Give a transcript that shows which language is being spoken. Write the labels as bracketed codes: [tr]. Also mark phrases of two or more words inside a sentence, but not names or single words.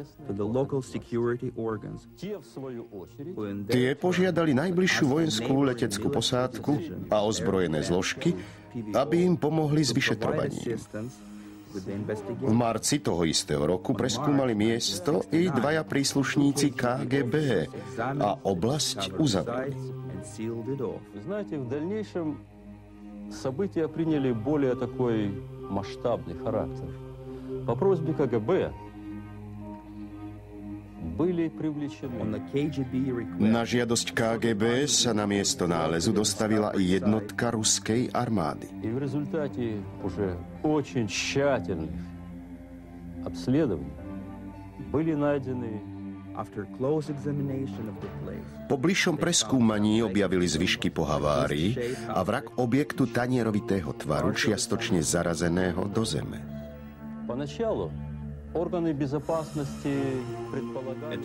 [sk] Tie požiadali najbližšiu vojenskú leteckú posádku a ozbrojené zložky, aby im pomohli s vyšetrovaním. V marci toho istého roku preskúmali miesto i 2 príslušníci KGB a oblasť uzavreli. [ru] Знаете, в дальнейшем события приняли более такой масштабный характер. По просьбе КГБ были привлечены. [sk] Na žiadosť KGB sa na miesto nálezu dostavila i jednotka ruskej armády. [ru] И в результате уже очень тщательных обследований были найдены. [sk] Po bližšom preskúmaní objavili zvyšky po havárii a vrak objektu tanierovitého tvaru čiastočne zarazeného do zeme. Поначалу orgány bezpečnosti predpovedali.